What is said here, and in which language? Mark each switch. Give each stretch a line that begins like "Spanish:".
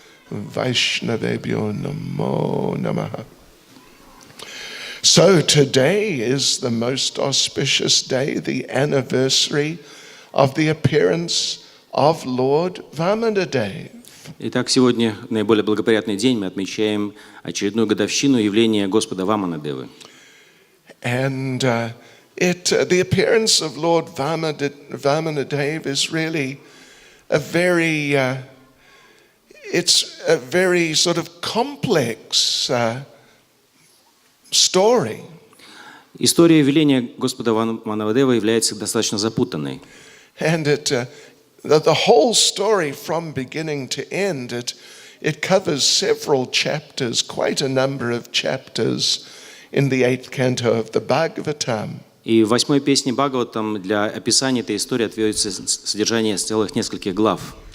Sanskrit: Vaishnavebhyo Namo Namaha.
English: So today is the most auspicious day, the anniversary of the appearance of Lord Vamanadev.
Russian: Итак, сегодня наиболее благоприятный день, мы отмечаем очередную годовщину явления Господа Ваманадевы.
English: And the appearance of Lord Vamanadev is really a very, it's a very sort of complex story.
Russian: История явления Господа Ваманадевы является достаточно запутанной.
English: And the whole story from beginning to end, it covers several chapters, quite a number of chapters in the 8th canto of the Bhagavatam.
Russian: И в 8-й песне Бхагаватам для описания этой истории отводится содержание целых нескольких глав.